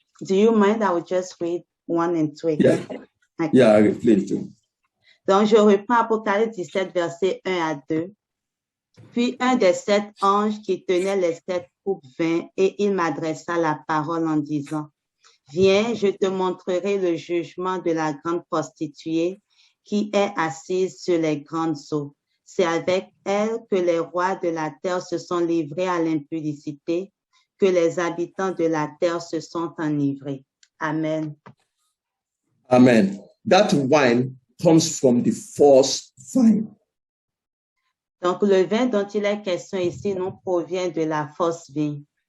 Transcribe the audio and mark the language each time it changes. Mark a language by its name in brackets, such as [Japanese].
[English] Do you mind? I will just read 1 and 2 again. Yeah, Okay. yeah, I replay too. [French] Donc, je reprends Apocalypse 17, verset 1 à 2. Puis un des 7 anges qui tenait les 7 coupes vint et il m'adressa la parole en disant, viens, je te montrerai le jugement de la grande prostituée qui est assise sur les grandes eaux. C'est avec elle que les rois de la terre se sont livrés à l'impudicité, que les habitants de la terre se sont enivrés. Amen. Amen. [English] That wine comes from the false vine. [French] Donc, le vin dont il est question ici nous provient de la fausse vigne.